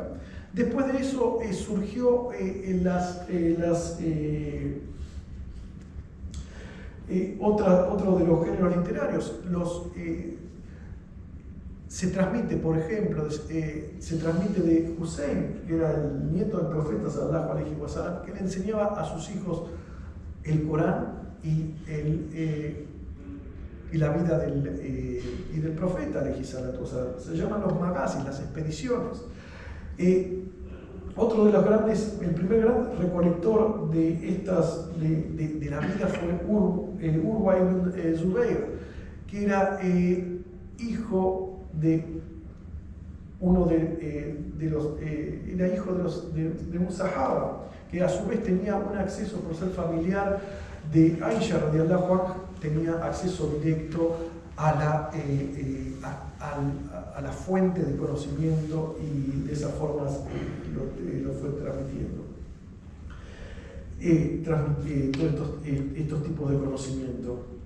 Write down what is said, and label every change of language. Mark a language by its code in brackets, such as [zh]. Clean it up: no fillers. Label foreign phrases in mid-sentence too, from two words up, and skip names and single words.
[es] Después de eso surgió otro de los géneros literarios. Se transmite, por ejemplo, se transmite de Hussein, que era el nieto del profeta [ar] صلى الله عليه وسلم, [es] que le enseñaba a sus hijos el Corán y la vida del profeta [ar] عليه الصلاة والسلام. [es] Se llaman los magazis, las expediciones. Otro de los el primer gran recolector de la vida fue Urwa ibn Zubayr, que era hijo de uno era hijo de un sahaba, que a su vez tenía un acceso por ser familiar de Aisha [ar] رضي الله عنها, [es] tenía acceso directo a la fuente de conocimiento y de esas formas lo fue transmitiendo. Todos estos tipos de conocimiento.